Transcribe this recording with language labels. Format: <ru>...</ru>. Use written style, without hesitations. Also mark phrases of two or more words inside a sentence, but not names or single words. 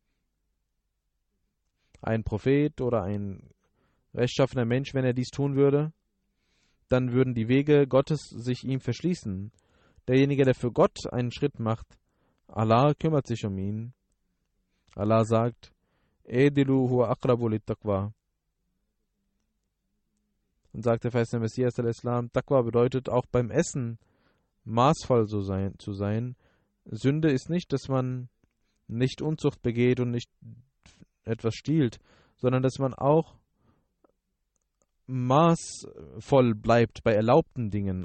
<de>Ein Prophet oder ein rechtschaffener Mensch, wenn er dies tun würde, dann würden die Wege Gottes sich ihm verschließen. Derjenige, der für Gott einen Schritt macht, Allah kümmert sich um ihn. Allah sagt,</de> <ar>اعدلوا هو أقرب للتقوى.</ar> <de>Und sagt der verheißene Messias al-Islam, Taqwa bedeutet auch beim Essen maßvoll zu sein. Sünde ist nicht, dass man nicht Unzucht begeht und nicht etwas stiehlt, sondern dass man auch maßvoll bleibt bei erlaubten Dingen.</de>